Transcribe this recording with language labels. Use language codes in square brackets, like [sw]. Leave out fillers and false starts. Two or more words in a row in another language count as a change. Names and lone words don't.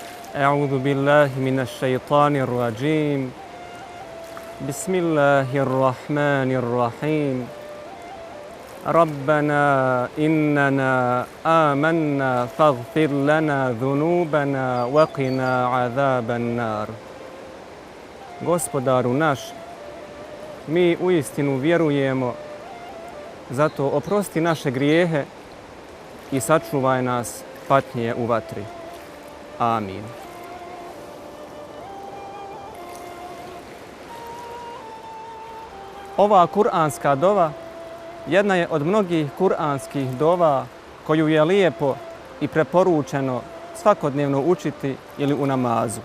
[ar] أعوذ بالله من الشيطان الرجيم بسم الله الرحمن الرحيم ربنا إننا آمنا فاغفر لنا ذنوبنا وقنا عذاب النار. [bs] Gospodaru naš, mi uistinu vjerujemo, zato oprosti naše grijehe i sačuvaj nas patnje u vatri. Amin. Ova kuranska dova jedna je od mnogih kuranskih dova koju je lijepo i preporučeno svakodnevno učiti ili u namazu.